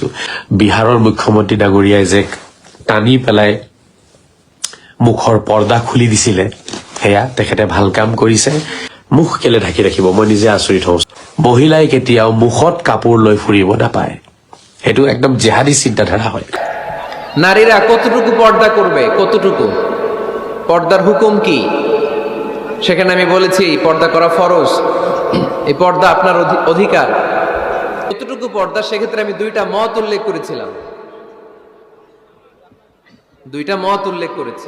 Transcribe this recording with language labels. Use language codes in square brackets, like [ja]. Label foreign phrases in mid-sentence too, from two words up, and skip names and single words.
[as] বিহাৰৰ মুখ্যমন্ত্ৰী ডাঙৰীয়াই যে টানি পেলাই মুখৰ পৰ্দা খুলি দিছিলে, সেয়া তেখেতে ভাল কাম কৰিছে। মুখ কেলে ঢাকি ৰাখিব, মই নিজে আচৰিত হওঁ। মহিলাই কেতিয়াও মুখত কাপোৰ লৈ ফুৰিব নাপায়, সেইটো একদম জেহাদী চিন্তাধাৰা হয়। [bn] নারীরা কতটুকু পর্দা করবে, কতটুকু পর্দার হুকুম কি, সেখানে আমি বলেছি পর্দা করা ফরজ, এই পর্দা আপনার অধিকার। কতটুকু পর্দা, সেক্ষেত্রে আমি দুইটা মত উল্লেখ করেছিলাম, দুইটা মত উল্লেখ করেছি।